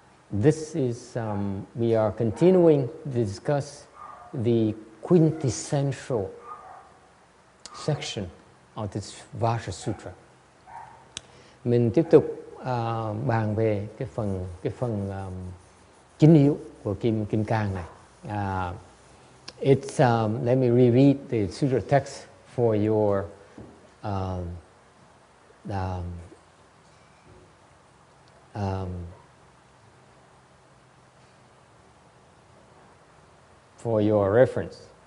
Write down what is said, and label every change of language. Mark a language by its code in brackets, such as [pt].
[en] This is, we are continuing to discuss the quintessential section of this Vajra Sutra. [vi] Mình tiếp tục bàn về cái phần chính yếu của Kim Cang này. [en] It's let me reread the sutra text for your for your reference.